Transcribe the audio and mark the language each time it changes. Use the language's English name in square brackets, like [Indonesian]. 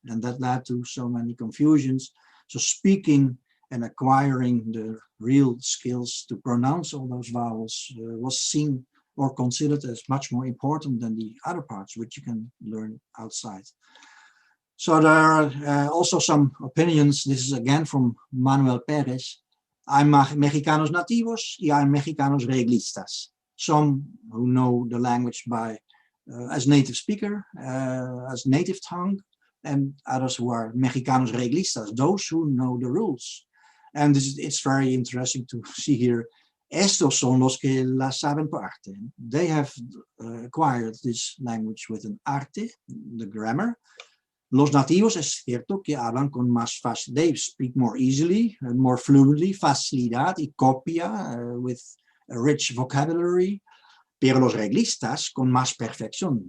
[English] And that led to so many confusions. So speaking and acquiring the real skills to pronounce all those vowels was seen or considered as much more important than the other parts, which you can learn outside. So there are also some opinions. This is again from Manuel Perez. [Spanish] Hay mexicanos nativos y hay mexicanos reglistas. [English] Some who know the language by as native speaker, as native tongue, and others who are mexicanos reglistas, those who know the rules. And it's very interesting to see here. [Spanish] Estos son los que la saben por arte. [English] They have acquired this language with an arte, the grammar. [Spanish] Los nativos es cierto que hablan con más facilidad. [English] They speak more easily, more fluently, [Spanish] facilidad y copia [English] with a rich vocabulary. [Spanish] Pero los reglistas con más perfección.